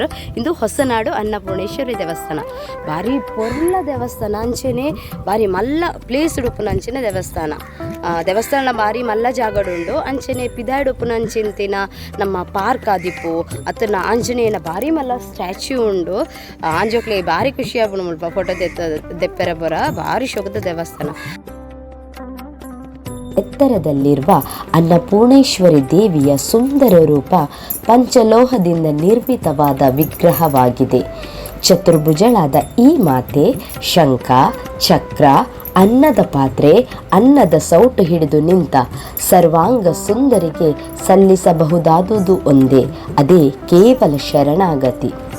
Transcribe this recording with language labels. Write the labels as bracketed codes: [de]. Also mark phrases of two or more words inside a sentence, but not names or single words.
[tcy] ಇಂದು ಹೊಸನಾಡು ಅನ್ನಪೂರ್ಣೇಶ್ವರಿ ದೇವಸ್ಥಾನ ಭಾರಿ ಪೊರ್ಲ ದೇವಸ್ಥಾನ ಅಂಚೆನೆ ಭಾರಿ ಮಲ್ಲ ಪ್ಲೇಸ್ ಉಪ್ಪುನಂಚಿನ ದೇವಸ್ಥಾನ ಭಾರಿ ಮಲ್ಲ ಜಾಗಡುಂಡು ಅಂಚೆನೆ ಪಿದಾಡು ಉಪ್ಪುನಂಚಿಂತಿನ ನಮ್ಮ ಪಾರ್ಕ್ ಆದಿಪ್ಪು ಅತ್ತನ ಆಂಜನೇಯನ ಭಾರಿ ಮಲ್ಲ ಸ್ಟ್ಯಾಚ್ಯೂ ಉಂಡು ಆಂಜೋಕ್ಲೆ ಭಾರಿ ಖುಷಿ ಆಪುಂಡು ಮುಲ್ಪ ಫೋಟೋ ದೆಪ್ಪೆರ ಬರ ಭಾರಿ ಶೋಕದ ದೇವಸ್ಥಾನ. [kn] ಎತ್ತರದಲ್ಲಿರುವ ಅನ್ನಪೂರ್ಣೇಶ್ವರಿ ದೇವಿಯ ಸುಂದರ ರೂಪ ಪಂಚಲೋಹದಿಂದ ನಿರ್ಮಿತವಾದ ವಿಗ್ರಹವಾಗಿದೆ. ಚತುರ್ಭುಜಳಾದ ಈ ಮಾತೆ ಶಂಖ, ಚಕ್ರ, ಅನ್ನದ ಪಾತ್ರೆ, ಅನ್ನದ ಸೌಟು ಹಿಡಿದು ನಿಂತ ಸರ್ವಾಂಗ ಸುಂದರಿಗೆ ಸಲ್ಲಿಸಬಹುದಾದುದು ಒಂದೇ, ಅದೇ ಕೇವಲ ಶರಣಾಗತಿ.